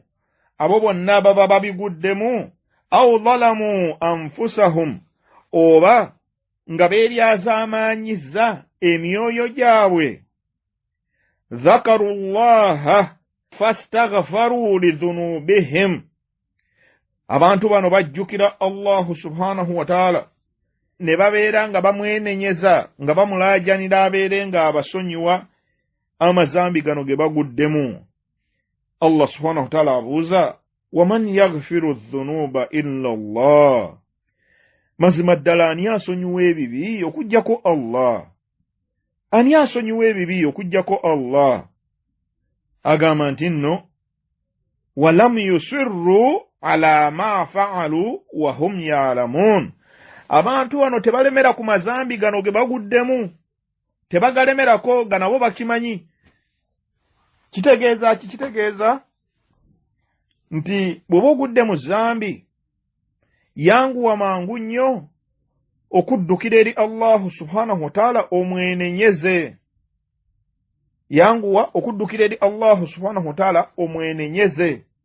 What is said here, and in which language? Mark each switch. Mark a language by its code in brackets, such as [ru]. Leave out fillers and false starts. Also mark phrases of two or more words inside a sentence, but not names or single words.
[lg] abo bonna baba babiguddemu, [ar] أو ظلموا أنفسهم, [lg] oba nga beeryazaamaanyizza emyoyo gyabwe, [ar] ذكروا الله فاستغفروا لذنوبهم, [lg] abantu bano bajjukira [ar] الله سبحانه وتعالى, [lg] ne babeera nga bamwenenyeza, nga bamulaajanira abeere nga abasonyiwa amazambi gano ge baguddemu. [ar] الله سبحانه وتعالى abuuza, ومن يغفر الذنوب إلا الله, [lg] mazima ddala ani asonyiwa ebibi okuggyako Allah? Ani asonyiwa ebibi okuggyako Allah? Agamba nti nno [ar] ولم يصروا على ما فعلوا وهم يعلمون, [lg] abantu bano tebalemera ku mazambi gano ge baguddemu, tebagalemerako nga nabo bakimanyi. Kitegeeza nti bw'oba ogudde mu zambi, yanguwa mangu nnyo okuddukira eri [ar] الله سبحانه وتعالى [lg] omwenenyeze, yanguwa okuddukira eri [ar] الله سبحانه وتعالى [lg] omwenenyeze.